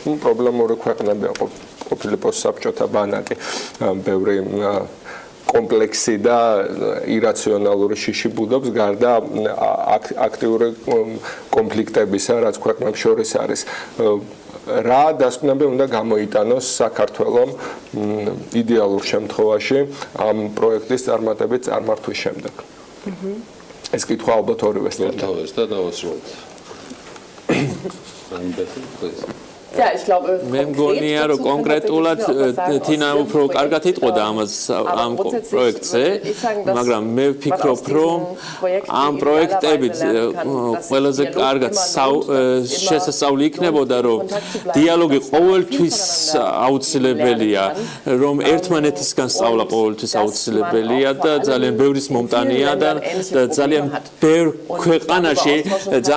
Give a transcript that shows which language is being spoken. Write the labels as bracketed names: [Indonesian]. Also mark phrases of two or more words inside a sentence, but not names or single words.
[Georgian] პრობლემური ქვეყნებია ყოფილი პოსტსაბჭოთა ბანაკი, ბევრი კომპლექსი და ირაციონალური შიში ბუდობს გარდა აქტიური კონფლიქტებისა, რაც ქვეყნებს შორის არის. რა დასკვნები უნდა გამოიტანოს საქართველომ იდეალურ შემთხვევაში ამ პროექტის წარმატებით წარმართვის შემდეგ? ეს კითხვა ალბათ ორივეს და დავასრულოთ. [German] Ja, ich glaube, [Georgian] მე მგონია რომ კონკრეტულად თინა უფრო კარგად იტყოდა ამ პროექტზე, მაგრამ მე ვფიქრობ რომ ამ პროექტებით ყველაზე კარგად შესასწავლი იქნებოდა რომ დიალოგი ყოველთვის აუცილებელია, რომ ერთმანეთისგან სწავლა ყოველთვის აუცილებელია და ძალიან ბევრის მომტანია და ძალიან ბევრ ქვეყანაში ძალიან